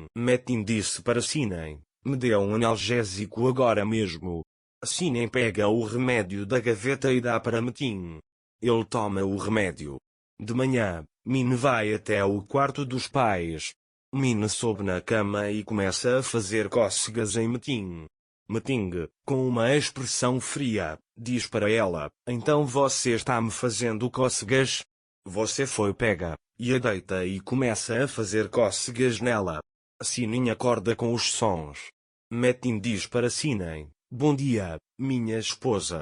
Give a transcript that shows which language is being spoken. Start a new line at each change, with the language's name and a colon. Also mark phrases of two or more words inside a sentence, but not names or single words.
Portuguese: Metin disse para Sinem: me dê um analgésico agora mesmo. Sinem pega o remédio da gaveta e dá para Metin. Ele toma o remédio. De manhã, Min vai até o quarto dos pais. Min sobe na cama e começa a fazer cócegas em Metin. Metin, com uma expressão fria, diz para ela: então você está me fazendo cócegas? Você foi pega, e a deita e começa a fazer cócegas nela. Sinem acorda com os sons. Metin diz para Sinem: bom dia, minha esposa.